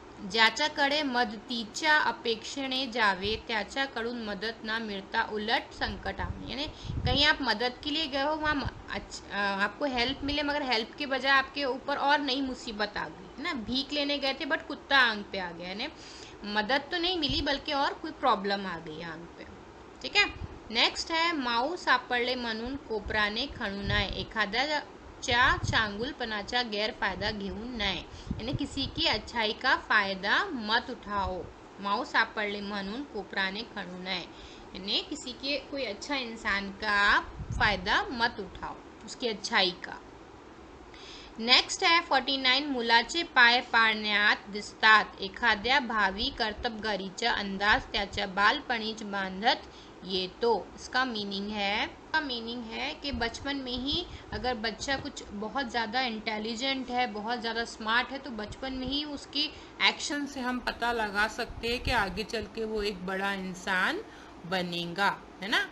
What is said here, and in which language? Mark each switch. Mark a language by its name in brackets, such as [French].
[Marathi] ज्याच्याकडे मदतीच्या अपेक्षेने जावे त्याच्याकडून मदत ना मिळता उलट संकट आवे, [Hindi] यानी कहीं आप मदद के लिए गए हो, वहाँ आपको हेल्प मिले मगर हेल्प के बजाय आपके ऊपर और नई मुसीबत आ गई है ना। भीख लेने गए थे बट कुत्ता आंग पे आ गया, यानी मदद तो नहीं मिली बल्कि और कोई प्रॉब्लम आ गई आंग पे। ठीक है। नेक्स्ट है [Marathi] माऊ सापडले म्हणून कोपराने खणू नये, एखाद्याच्या चांगुलपणाचा गैरफायदा घेऊ नये, [Hindi] यानी किसी की अच्छाई का फायदा मत उठाओ। [Marathi] माऊ सापडले म्हणून कोपराने खणू नये, [Hindi] यानी किसी के कोई अच्छा इंसान का फायदा मत उठाओ, उसकी अच्छाई का। [Marathi] नेक्स्ट है 49 मुलाचे पाय पाळण्यात दिसतात, एखाद्या भावी कर्तबगारीचा अंदाज त्याच्या बालपणीच बांधत येतो। [Hindi] इसका मीनिंग है कि बचपन में ही अगर बच्चा कुछ बहुत ज़्यादा इंटेलिजेंट है, बहुत ज़्यादा स्मार्ट है, तो बचपन में ही उसकी एक्शन से हम पता लगा सकते हैं कि आगे चल के वो एक बड़ा इंसान बनेगा, है ना।